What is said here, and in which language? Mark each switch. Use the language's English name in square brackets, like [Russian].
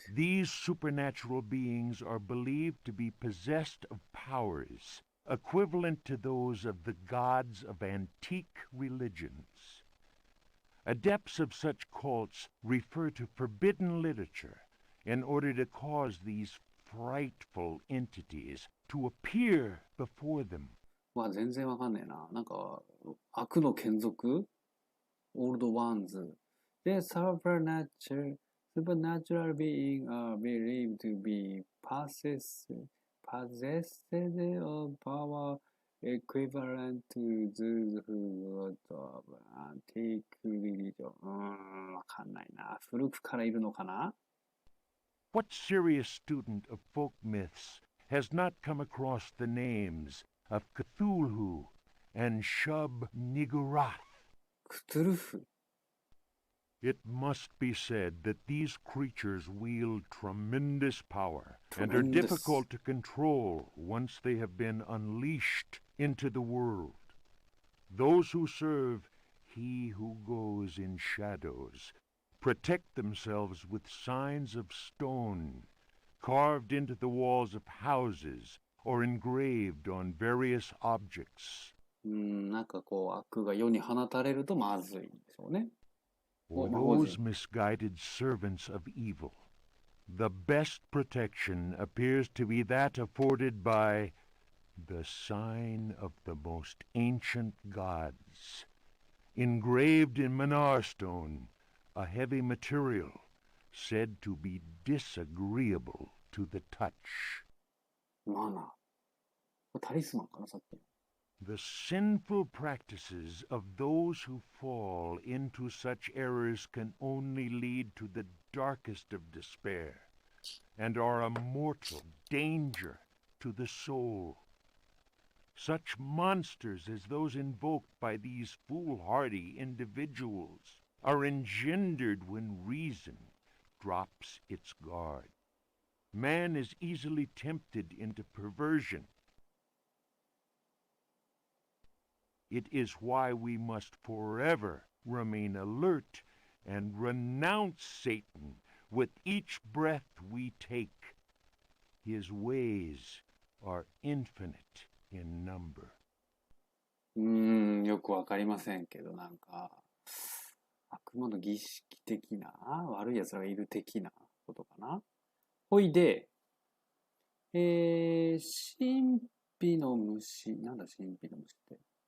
[English] These supernatural beings are believed to be possessed of powers equivalent to those of the gods of antique religions. Adepts of such cults refer to forbidden literature in order to cause these frightful entities to appear before them. [Japanese] まあ全然わかんねえな。なんか、悪の眷属オールドワンズ。 [English] で、supernatural being are believed to be possessed of power equivalent to those who of antique religion. [Japanese] わかんないな。古くからいるのかな？ [English] What serious student of folk myths has not come across the names of Cthulhu and Shub-Niggurath? [Japanese] クトゥルフ。 [English] It must be said that these creatures wield tremendous power and are Tremendous. difficult to control once they have been unleashed into the world. Those who serve He who goes in shadows protect themselves with signs of stone carved into the walls of houses or engraved on various objects. [Japanese] なんかこう悪が世に放たれるとまずいんでしょうね。 [English] For those misguided servants of evil, the best protection appears to be that afforded by the sign of the most ancient gods, engraved in Manar stone, a heavy material said to be disagreeable to the touch. [Japanese] マナー。これタリスマンかな、さっきの。 [English] The sinful practices of those who fall into such errors can only lead to the darkest of despair and are a mortal danger to the soul. Such monsters as those invoked by these foolhardy individuals are engendered when reason drops its guard. Man is easily tempted into perversion. It is why we must forever remain alert and renounce Satan with each breath we take. His ways are infinite in number. [Japanese] よくわかりませんけど、なんか、悪魔の儀式的な、悪い奴らがいる的なことかな。ほいで、神秘の虫、なんだ神秘の虫って。